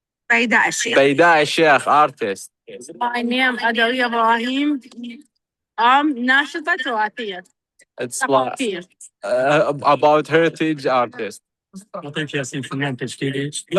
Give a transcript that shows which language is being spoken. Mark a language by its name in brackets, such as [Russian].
[Arabic] بيداء الشيخ artist. [English] My name is أدوية إبراهيم. [Arabic] ناشطة تراثية. [English] It's like about heritage artist. [Arabic] أعطيك ياسين فنان تشكيلي.